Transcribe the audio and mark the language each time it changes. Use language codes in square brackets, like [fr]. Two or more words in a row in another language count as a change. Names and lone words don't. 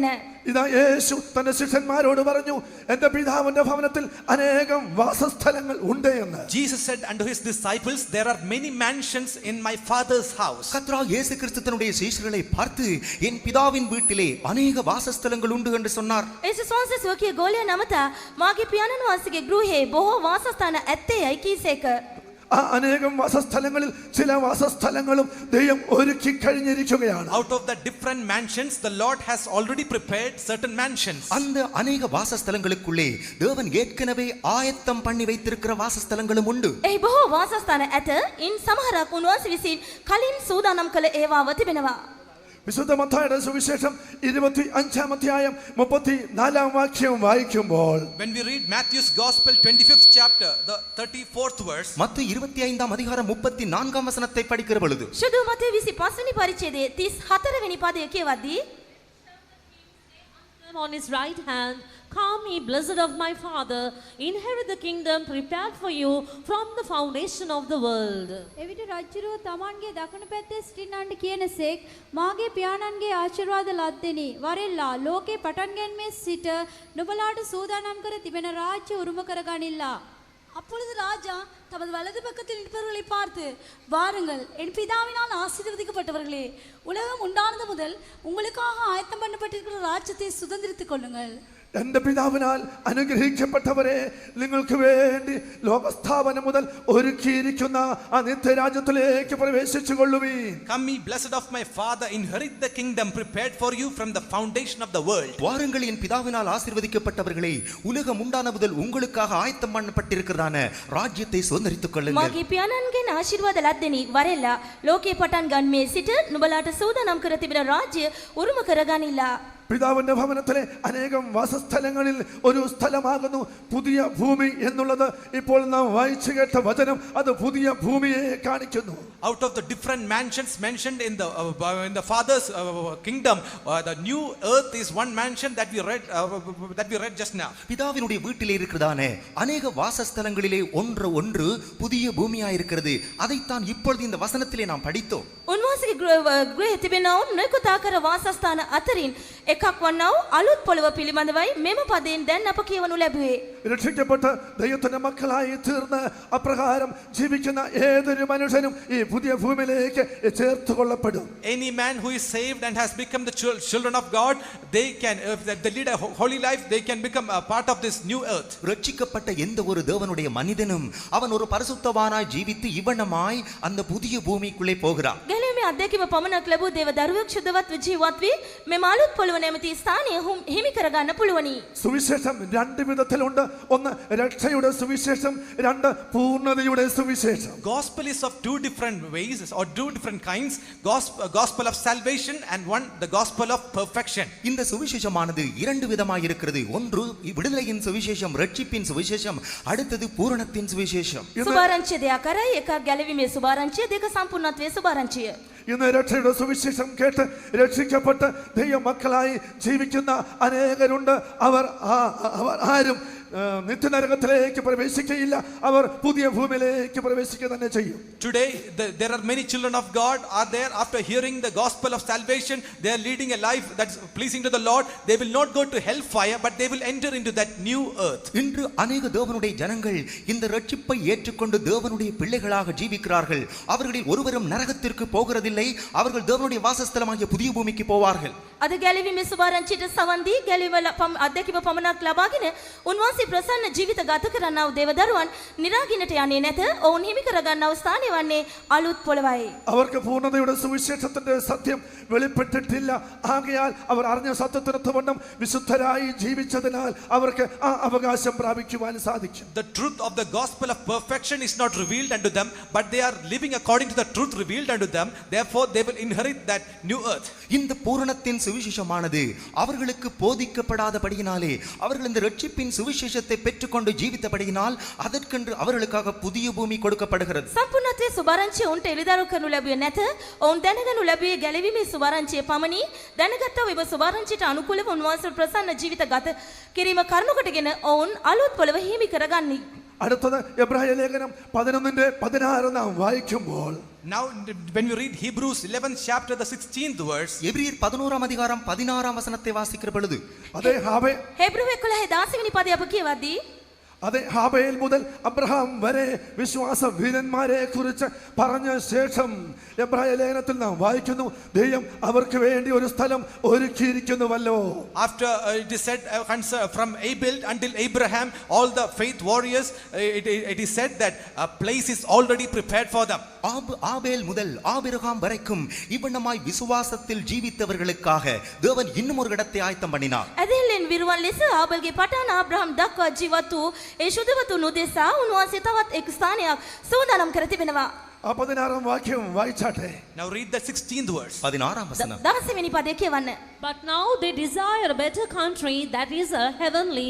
[ml] ഇതാ യേശു തന്റെ ശിഷ്യന്മാരോട് പറഞ്ഞു, എന്റെ പിതാവിന്റെ ഭവനത്തിൽ അനേകം വാസസ്ഥലങ്ങൾ ഉണ്ട് എന്ന്. [en] Jesus said unto his disciples, there are many mansions in my father's house. [ta] கர்த்தராகிய இயேசு கிறிஸ்து தன்னுடைய சீஷர்களை பார்த்து, என் பிதாவின் வீட்டிலே அநேக வாசஸ்தலங்கள் உண்டு என்று சொன்னார். [si] ඒසුස් වහන්සේ ස්වකීය ගෝලයා නමතා මාගේ පියාණන් වහන්සේගේ ගෘහේ බොහෝ වාසස්ථාන ඇත්තේයයි කීසේක. [ml] ആ അനേകം വാസസ്ഥലങ്ങളിൽ ചില വാസസ്ഥലങ്ങളും ദൈവം ഒരുക്കി കഴിഞ്ഞിരിക്കുകയാണ്. [en] Out of the different mansions, the Lord has already prepared certain mansions. [ta] அந்த அநேக வாசஸ்தலங்களுக்குள்ளே தேவன் ஏற்கனவே ஆயத்தம் பண்ணி வைத்திருக்கிற வாசஸ்தலங்களும் உண்டு. [si] එහි බොහෝ වාසස්ථාන ඇත. ඉන් සමහරක් උන්වහන්සේ විසින් කලින් සූදානම් කළ ඒවාව තිබෙනවා. [ml] വിശുദ്ധ മത്തായിയുടെ സുവിശേഷം 25-ാം അധ്യായം 34-ാം വാക്യം വായിക്കുമ്പോൾ, [en] When we read Matthew's Gospel 25th chapter, the 34th verse, [ta] மத்தேயு 25ஆம் அதிகாரம் 34ஆம் வசனத்தை படிக்கிற பொழுது, [si] ශුදු මතේ 25 වෙනි පරිච්ඡේදයේ 34 වෙනි පදය කියවද්දී, [en] on his right hand, come ye blessed of my Father, inherit the kingdom prepared for you from the foundation of the world. [si] එවිට රජ්ජුරුව තමන්ගේ දකුණු පැත්තේ සිටින්නන්ට කියනසේක් මාගේ පියාණන්ගේ ආශිර්වාද ලද්දෙනි. වරෙල්ලා ලෝකේ පටන් ගැනීමේ සිට නුඹලාට සූදානම් කර තිබෙන රාජ්‍ය උරුම කරගනිල්ලා. [ta] அப்பொழுது ராஜா தமது வலது பக்கத்தில் நிற்பவர்களை பார்த்து, வாருங்கள் என் பிதாவினால் ஆசீர்வதிக்கப்பட்டவர்களே, உலகம் உண்டானது முதல் உங்களுக்காக ஆயத்தம் பண்ணப்பட்டிருக்கிற ராஜ்யத்தை சுதந்திரித்துக் கொள்ளுங்கள். [ml] എന്റെ പിതാവിനാൽ അനുഗ്രഹിക്കപ്പെട്ടവരെ, നിങ്ങൾക്ക് വേണ്ടി ലോകസ്ഥാപനം മുതൽ ഒരുക്കിയിരിക്കുന്ന ആ നിത്യരാജ്യത്തിലേക്ക് പ്രവേശിച്ചു കൊള്ളുവീൻ. [en] Come ye blessed of my Father, inherit the kingdom prepared for you from the foundation of the world. [ta] வாருங்கள் என் பிதாவினால் ஆசீர்வதிக்கப்பட்டவர்களே, உலகம் உண்டான முதல் உங்களுக்காக ஆயத்தம் பண்ணப்பட்டிருக்கிறதான ராஜ்யத்தை சுதந்தரித்துக் கொள்ளுங்கள். [si] මාගේ පියාණන්ගෙන් ආශිර්වාද ලද්දෙනි. වරෙල්ලා ලෝකේ පටන් ගන්නේ සිට නුඹලාට සූදානම් කර තිබෙන රාජ්‍ය උරුම කරගනිල්ලා. [ml] പിതാവിന്റെ ഭവനത്തിലെ അനേകം വാസസ്ഥലങ്ങളിൽ ഒരു സ്ഥലമാകുന്നു പുതിയ ഭൂമി എന്നുള്ളത്. ഇപ്പോൾ നാം വായിച്ചു കേട്ട വചനം അത് പുതിയ ഭൂമിയെ കാണിക്കുന്നു. [en] Out of the different mansions mentioned in the Father's kingdom, the new earth is one mansion that we read just now. [ta] பிதாவினுடைய வீட்டிலே இருக்கிறதான அநேக வாசஸ்தலங்களிலே ஒன்று புதிய பூமியா இருக்கிறது. அதைத்தான் இப்பொழுது இந்த வசனத்திலே நாம் படித்தோம். [si] උන්වහන්සේගේ ගෘහයේ තිබෙනව නිකුත් ආකාර වාසස්ථාන අතරින් එකක් වන්නව අලුත් පොළව පිළිබඳවයි මෙම පදයෙන් දැන් අප කියවනු ලැබුවේ. [ml] രക്ഷിക്കപ്പെട്ട് ദൈവത്തിന്റെ മക്കളായി തീർന്ന് അപ്രകാരം ജീവിക്കുന്ന ഏതൊരു മനുഷ്യനും ഈ പുതിയ ഭൂമിയിലേക്ക് ചേർത്ത് കൊള്ളപ്പെടും. [en] Any man who is saved and has become the children of God, they can, if they lead a holy life, they can become a part of this new earth. [ta] ரட்சிக்கப்பட்ட எந்த ஒரு தேவனுடைய மனிதனும் அவன் ஒரு பரிசுத்தவானாய் ஜீவித்து இவனமாய் அந்த புதிய பூமிக்குள்ளே போகிறான். [si] ගැලවීම පැහැදීමේ අත්දැකීම පමණක් ලැබූ දේව දරුවෙක් ශුද්ධවත් ජීවත් වී මෙම අලුත් පොළව නැමැති ස්ථානය හිමි කරගන්න පුළුවනි. [ml] സുവിശേഷം രണ്ട് വിധത്തിലുണ്ട്. ഒന്ന് രക്ഷയുടെ സുവിശേഷം, രണ്ട് പൂർണ്ണതയുടെ സുവിശേഷം. [en] Gospel is of two different ways or two different kinds. Gospel of salvation and one the gospel of perfection. [ta] இந்த சுவிசேஷமானது இரண்டு விதமாய் இருக்கிறது. ஒன்று விடுதலையின் சுவிசேஷம், ரட்சிப்பின் சுவிசேஷம், அடுத்தது பூரணத்தின் சுவிசேஷம். [si] සුභාරංචිය දෙයක් කරයි, එකක් ගැලවීමේ සුභාරංචිය, දෙක සම්පූර්ණත්වයේ සුභාරංචිය. [ml] ഇന്ന് രക്ഷയുടെ സുവിശേഷം കേട്ട് രക്ഷിക്കപ്പെട്ട് ദൈവ മക്കളായി ജീവിക്കുന്ന അനേകരുണ്ട്. അവർ ആരും നിത്യനരകത്തിലേക്ക് പ്രവേശിക്കുകയില്ല. അവർ പുതിയ ഭൂമിയിലേക്ക് പ്രവേശിക്കുക തന്നെ ചെയ്യും. [en] Today there are many children of God are there after hearing the gospel of salvation. They are leading a life that's pleasing to the Lord. They will not go to hellfire, but they will enter into that new earth. [ta] இன்று अनेक தேவனுடைய ஜனங்கள் இந்த ரட்சிப்பை ஏற்றுக்கொண்டு தேவனுடைய பிள்ளைகளாக ஜீவிக்கிறார்கள். அவர்களில் ஒருவரும் நரகத்திற்கு போகிறதில்லை. அவர்கள் தேவனுடைய வாசஸ்தலமாகிய புதிய பூமிக்கு போவார்கள். [si] අද ගැලවීමේ සුභාරංචියට සවන් දී ගැලවීම අත්දැකීම පමණක් ලබාගෙන උන්වහන්සේ ප්‍රසන්න ජීවිත ගත කරන්නා වූ දේවදරුවන් නිරාගින්නට යන්නේ නැත. ඔවුන් හිමි කරගන්නා වූ ස්ථානය වන්නේ අලුත් පොළවයි. [ml] അവർക്ക് പൂർണ്ണതയുടെ സുവിശേഷത്തിന്റെ സത്യം വെളിപ്പെട്ടിട്ടില്ല. ആകയാൽ അവർ അറിഞ്ഞ സത്യത്തിനൊത്തവണ്ണം വിശുദ്ധരായി ജീവിച്ചതിനാൽ അവർക്ക് ആ അവകാശം പ്രാപിക്കുവാൻ സാധിക്കും. [en] The truth of the gospel of perfection is not revealed unto them, but they are living according to the truth revealed unto them. Therefore they will inherit that new earth. [ta] இந்த பூரணத்தின் சுவிசேஷமானது அவர்களுக்கு போதிக்கப்படாதபடியினாலே அவர்கள் இந்த ரட்சிப்பின் சுவிசேஷத்தை பெற்றுக்கொண்டு ஜீவித்தபடியினால் அதற்கென்று அவர்களுக்காக புதிய பூமி கொடுக்கப்படுகிறது. [si] සම්පූර්ණත්වයේ සුභාරංචිය ඔවුන්ට එළිදරව් කරනු ලැබුවේ නැත. ඔවුන් දැනගනු ලැබුවේ ගැලවීමේ සුභාරංචිය පමණි. දැනගත්තා වූ සුභාරංචියට අනුකූලව උන්වහන්සේ ප්‍රසන්න ජීවිත ගත කිරීම කරුණු කොටගෙන ඔවුන් අලුත් පොළව හිමි කරගන්නි. [ml] അടുത്തത് എബ്രായ ലേഖനം 11:16 നാം വായിക്കുമ്പോൾ, [en] Now when we read Hebrews 11th chapter the 16th verse, [ta] எபிரியர் 11ஆம் அதிகாரம் 16ஆம் வசனத்தை வாசிக்கிற பொழுது, [ml] അതേ [si] හේබ්‍රුව 11:10 වෙනි පදය අප කියවද්දී [ml] അതെ ഹാബേൽ മുതൽ അബ്രഹാം വരെ വിശ്വാസ വീരന്മാരെ കുറിച്ച് പറഞ്ഞ ശേഷം എബ്രായ ലേഖനത്തിൽ നാം വായിക്കുന്നു, ദൈവം അവർക്ക് വേണ്ടി ഒരു സ്ഥലം ഒരുക്കിയിരിക്കുന്നുവല്ലോ. [en] after it is said from Abel until Abraham, all the faith warriors, it is said that a place is already prepared for them. [ta] ஆபேல் முதல் ஆபிரகாம் வரைக்கும் இவ்வண்ணமாய் விசுவாசத்தில் ஜீவித்தவர்களுக்காக தேவன் இன்னும் ஒரு இடத்தை ஆயத்தம் பண்ணினார். [si] ඇදහිල්ලෙන් විරුවන් ලෙස ආබල්ගේ පටන් ආබ්‍රහම් දක්වා ජීවත් වූ ඒ ශුද්ධවතුන් උදෙසා උන්වහන්සේ තවත් එක් ස්ථානයක් සූදානම් කර තිබෙනවා. [ml] 16ാം വാക്യം വായിച്ചാട്ടെ. [en] Now read the 16th verse. [ta] 16ஆம் வசனம். [si] 10 වෙනි පදය කියවන්න. [en] But now they desire a better country, that is a heavenly.